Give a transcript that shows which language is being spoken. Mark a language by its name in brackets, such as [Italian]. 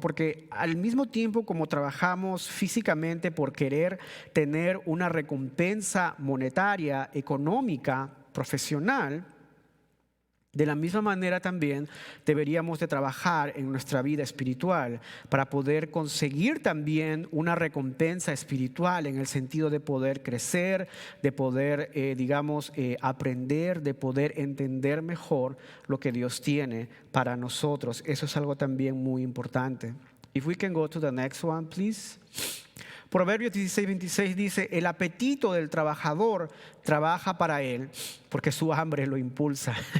[Spanish] Porque al mismo tiempo como trabajamos físicamente por querer tener una recompensa monetaria, económica, profesional, de la misma manera también deberíamos de trabajar en nuestra vida espiritual para poder conseguir también una recompensa espiritual en el sentido de poder crecer, de poder, aprender, de poder entender mejor lo que Dios tiene para nosotros. Eso es algo también muy importante. [English] If we can go to the next one, please. [Spanish] Proverbios 16:26 dice, el apetito del trabajador trabaja para él, porque su hambre lo impulsa.